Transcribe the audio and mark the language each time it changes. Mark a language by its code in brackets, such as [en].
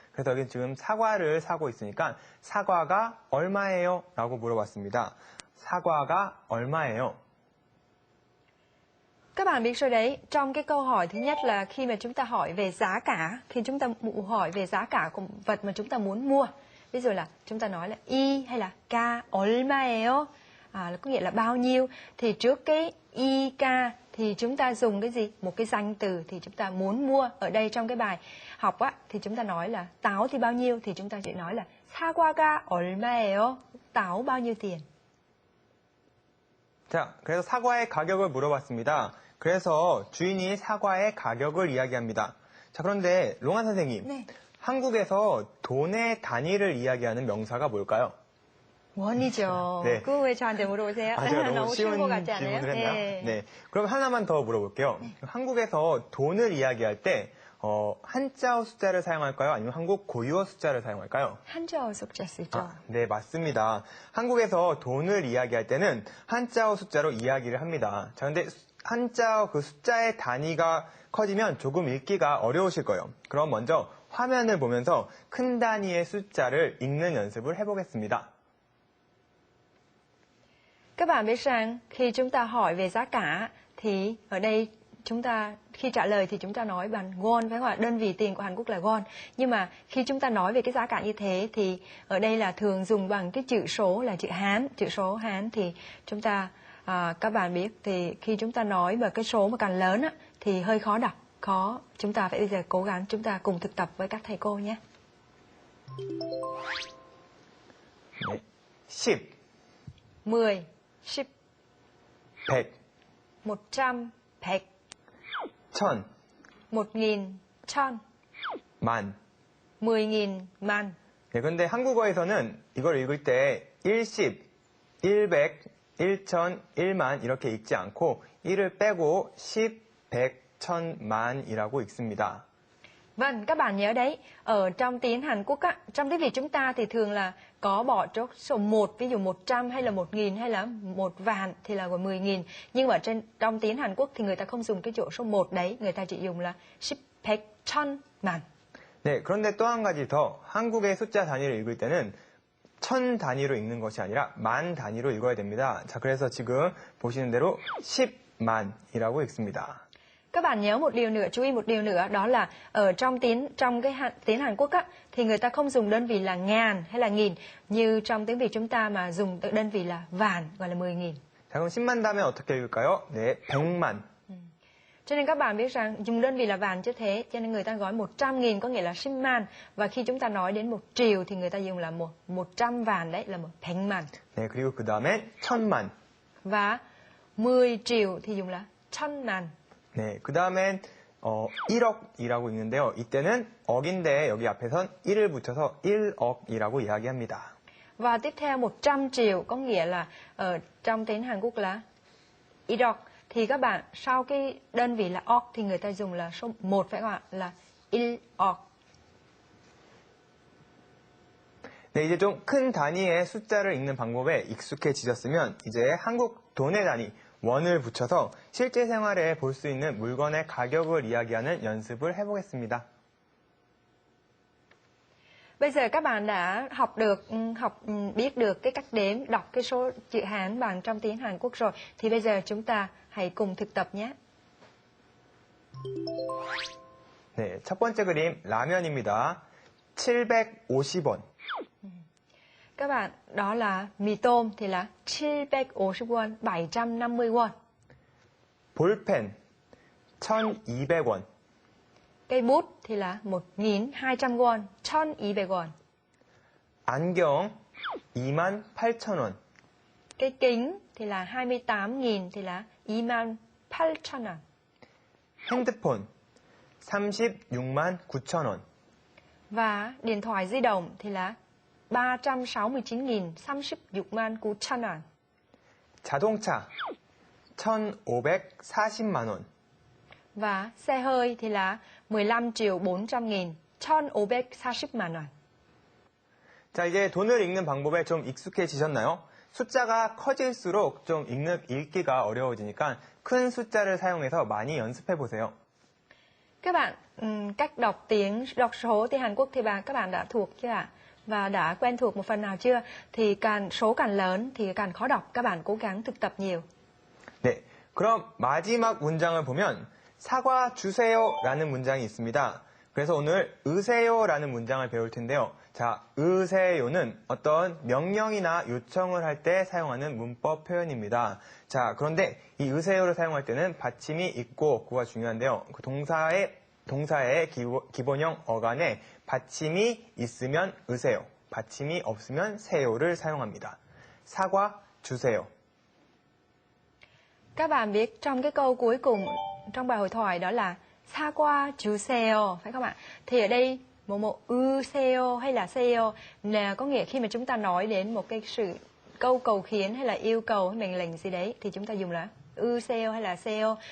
[ko] 그래서 여기 지금 사과를 사고 있으니까 사과가 얼마예요? 라고 물어봤습니다. 사과가 얼마예요? [vi] Các bạn biết rồi đấy, trong cái câu hỏi thứ nhất là khi mà chúng ta hỏi về giá cả, khi chúng ta hỏi về giá cả của vật mà chúng ta muốn mua. Ví dụ là chúng ta nói là y hay là k, [ko] 얼마예요? [vi] Có nghĩa là bao nhiêu. Thì trước cái y, k thì chúng ta dùng cái gì? Một cái danh từ thì chúng ta muốn mua. Ở đây trong cái bài học thì chúng ta nói là táo thì bao nhiêu, thì chúng ta chỉ nói là [ko] 사과가 얼마예요? [vi] Táo bao nhiêu tiền? [ko] 자, 그래서 사과의 가격을 물어봤습니다. 그래서 주인이 사과의 가격을 이야기합니다. 자, 그런데 롱한 선생님, 네. 한국에서 돈의 단위를 이야기하는 명사가 뭘까요? 원이죠. 네. 그거 왜 저한테 물어보세요? 아, 제가 너무 쉬운 것 쉬운 같지 않아요? 질문을 했나요? 네. 네. 그럼 하나만 더 물어볼게요. 한국에서 돈을 이야기할 때 한자어 숫자를 사용할까요? 아니면 한국 고유어 숫자를 사용할까요? 한자어 숫자 쓰죠. 네, 맞습니다. 한국에서 돈을 이야기할 때는 한자어 숫자로 이야기를 합니다. 자, 근데 한자어 그 숫자의 단위가 커지면 조금 읽기가 어려우실 거예요. 그럼 먼저 화면을 보면서 큰 단위의 숫자를 읽는 연습을 해보겠습니다. [vi] Các bạn biết rằng khi chúng ta hỏi về giá cả thì ở đây chúng ta khi trả lời thì chúng ta nói bằng won, phải không ạ? Đơn vị tiền của Hàn Quốc là won. Nhưng mà khi chúng ta nói về cái giá cả như thế thì ở đây là thường dùng bằng cái chữ số là chữ Hán. Chữ số Hán thì chúng ta các bạn biết thì khi chúng ta nói vào cái số mà càng lớn á, thì hơi khó đọc, khó. Chúng ta phải bây giờ cố gắng chúng ta cùng thực tập với các thầy cô nhé. [ko] 네, 10, 10, 10, 100, 100, 100, 1000, 1000, 1000, 만. 10.000, man. 네, 근데 한국어에서는 이걸 읽을 때 10, 100, 1000, 1만 이렇게 읽지 않고 1을 빼고 10, 100, 1000, 만이라고 읽습니다. [vi] Vâng, các bạn nhớ đấy, ở trong tiếng Hàn Quốc á, trong tiếng Việt chúng ta thì thường là có bỏ chốt số 1, ví dụ 100 hay là 1000 hay là 1 vạn thì là gọi 10.000. Nhưng mà trong tiếng Hàn Quốc thì người ta không dùng cái chỗ số 1 đấy, người ta chỉ dùng là 10, 100, 1000. [ko] 네, 그런데 또 한 가지 더 한국의 숫자 단위를 읽을 때는 1000 단위로 읽는 것이 아니라 만 단위로 읽어야 됩니다. 자, 그래서 지금 보시는 대로 10만이라고 읽습니다. [vi] Các bạn nhớ một điều nữa, chú ý một điều nữa, đó là ở trong tiếng Hàn Quốc á, thì người ta không dùng đơn vị là ngàn hay là nghìn như trong tiếng Việt chúng ta mà dùng đơn vị là vạn, gọi là 10.000. [ko] 자, 그럼 10만 다음에 어떻게 읽을까요? 네, 100만. [vi] Cho nên các bạn biết rằng dùng đơn vị là vạn chứ thế, cho nên người ta gọi 100.000 có nghĩa là 10만, và khi chúng ta nói đến 1 triệu thì người ta dùng là 100 vạn, đấy là 100만. [ko] 네, 그리고 그 다음에 1000만. [vi] Và 10 triệu thì dùng là 1000만. [ko] 네, 그 다음엔 1억이라고 읽는데요. 이때는 억인데 여기 앞에선 1을 붙여서 1억이라고 이야기합니다. [vi] Và tiếp theo 100 triệu có nghĩa là ở trong tiếng Hàn Quốc là 1억. Thì các bạn sau cái đơn vị là 억 thì người ta dùng là số 1, phải không ạ? Là 1억. [ko] 네, 이제 좀 큰 단위의 숫자를 읽는 방법에 익숙해지셨으면 이제 한국 돈의 단위, 원을 붙여서 실제 생활에 볼 수 있는 물건의 가격을 이야기하는 연습을 해보겠습니다. [vi] Bây giờ các bạn đã biết được cái cách đếm, đọc cái số chữ Hán bằng trong tiếng Hàn Quốc rồi. Thì bây giờ chúng ta hãy cùng thực tập nhé. [ko] 네, 첫 번째 그림 라면입니다. 750원. [vi] Các bạn, đó là mì tôm thì là 750won, 750 won. [ko] 볼펜 1,200원. [vi] Cây bút thì là 1.200 won, 1.200 won. [ko] 안경 28,000원. [vi] Cây kính thì là 28.000 thì là 28,000원. [ko] 핸드폰 36만 9천원. [vi] Và điện thoại di động thì là 369.000, 36만 9천원. [ko] 자동차 1,540만 원. [vi] Và xe hơi thì là 15.400.000, 1,540만 원. [ko] 자, 이제 돈을 읽는 방법에 좀 익숙해지셨나요? 숫자가 커질수록 좀 읽기가 어려워지니까 큰 숫자를 사용해서 많이 연습해 보세요. [vi] Các bạn, cách đọc số tiếng Hàn Quốc thì các bạn đã thuộc chưa ạ? Và đã quen thuộc một phần nào chưa? Thì số càng lớn thì càng khó đọc. Các bạn cố gắng thực tập nhiều. [ko] 네, 그럼 마지막 문장을 보면 사과 주세요라는 문장이 있습니다. 그래서 오늘 으세요라는 문장을 배울 텐데요. 자, 으세요는 어떤 명령이나 요청을 할 때 사용하는 문법 표현입니다. 자, 그런데 이 으세요를 사용할 때는 받침이 있고 없고가 중요한데요. 그 동사의 기본형 어간에 받침이 있으면 으세요, 받침이 없으면 세요를 사용합니다. 사과 주세요. [vi] Các bạn biết trong cái câu cuối cùng trong bài hội thoại đó là [ko] 사과 주세요, [vi] phải không ạ? Thì ở đây Momo useo hay là seo là có nghĩa khi mà chúng ta nói đến một cái câu cầu khiến hay là yêu cầu hay mệnh lệnh gì đấy thì chúng ta dùng là useo hay là seo.